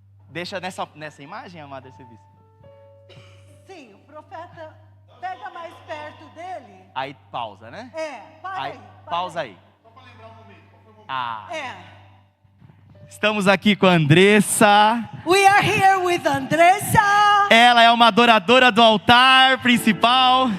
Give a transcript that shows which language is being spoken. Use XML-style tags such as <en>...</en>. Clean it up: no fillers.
<pt>Deixa nessa imagem, amada arcebispa. Sim, o profeta pega mais perto dele. Aí pausa, né? Para Aí, aí. pausa aí. Só para lembrar o momento. Ah. Estamos aqui com a Andressa.</pt> <en>We are here with Andressa.</en> <pt>Ela é uma adoradora do altar principal.</pt>